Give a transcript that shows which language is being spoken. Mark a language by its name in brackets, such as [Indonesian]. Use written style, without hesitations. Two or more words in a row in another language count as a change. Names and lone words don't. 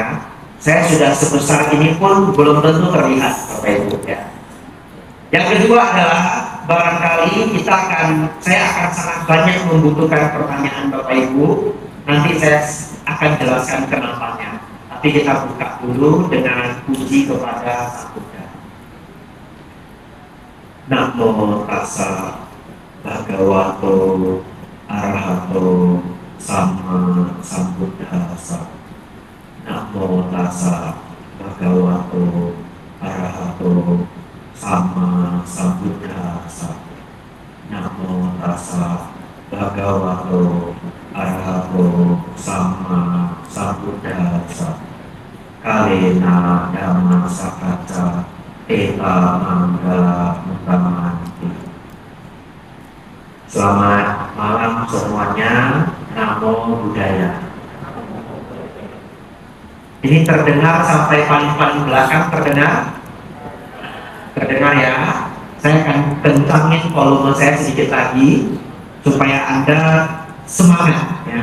[Indonesian] Saya sudah sebesar ini pun belum tentu terlihat Bapak Ibu ya. Yang kedua adalah barangkali saya akan sangat banyak membutuhkan pertanyaan Bapak Ibu. Nanti saya akan jelaskan kenapanya. Tapi kita buka dulu dengan puji kepada Sang Buddha. [Pali] Namo tassa bhagavato arahato sama sambuddhassa. Namo tassa bhagavato arahato sama sambuddhassa. Namo tassa bhagavato arahato sama sambuddhassa. Kalena dhamma sakacca eta manggala mutamanti. [Indonesian] Selamat malam semuanya. [Pali] Namo Buddhaya. [Indonesian] Ini terdengar sampai paling belakang, terdengar ya. Saya akan kencangin volume saya sedikit lagi supaya Anda semangat ya.